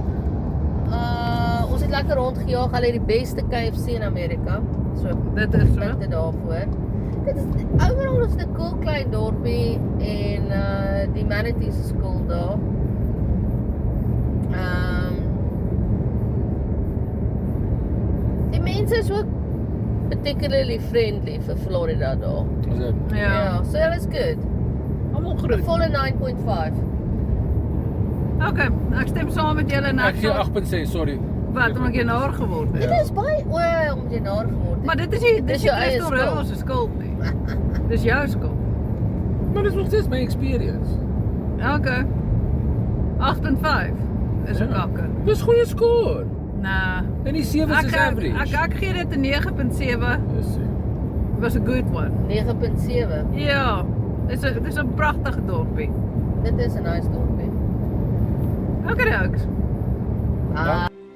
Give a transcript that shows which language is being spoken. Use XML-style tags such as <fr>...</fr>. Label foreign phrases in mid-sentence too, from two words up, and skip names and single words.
<af>Ons het lekker rondgejaag, hulle het die beste KFC in Amerika. So, Dit is so. punte daarvoor. Dit is overal is 'n cool klein dorpie en die manatees is cool daar. Die mense is ook</af> <en>particularly friendly</en> <af>vir Florida daar. Is dit? Ja.</af> <en>So that was good.</en> <af>Almal 'n groet. Volle 9.5. Okay, ek stem saam met julle en Ek gee 8.6, sorry. Wat, omdat jy naar geword het. Dit is baie omdat jy naar geword het. Maar dit is nie, Dis die jou eie Crystal skuld. Royal se skuld nie. Dis jou skuld. Maar dis nog steeds my experience. Okay. 8 en 5 is 'n kakker. Dis goeie score. Nah. En die 7 is average. Ek gee dit 'n 9.7. Dis Was 'n good one. 9.7. Ja. Dis 'n pragtige dorpie. Dit is 'n nice dorpie. Okay, Ja.</af>